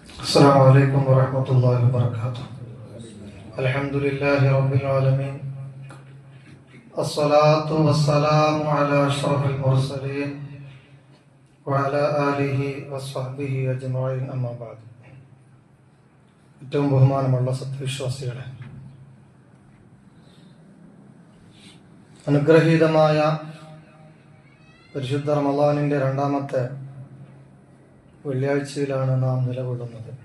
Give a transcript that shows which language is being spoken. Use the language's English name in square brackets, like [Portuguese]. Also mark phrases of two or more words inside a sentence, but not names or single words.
[Arabic] السلام عليكم ورحمة الله وبركاته. الحمد لله رب العالمين، الصلاة والسلام على أشرف المرسلين وعلى آله وصحبه أجمعين. أما بعد. [Malayalam] ഏറ്റവും ബഹുമാനമുള്ള സത്യവിശ്വാസികളെ, അനുഗ്രഹീതമായ പരിശുദ്ധ റമളാനിന്റെ രണ്ടാമത്തെ വെള്ളിയാഴ്ചയിലാണ് നാം നിലകൊള്ളുന്നത്.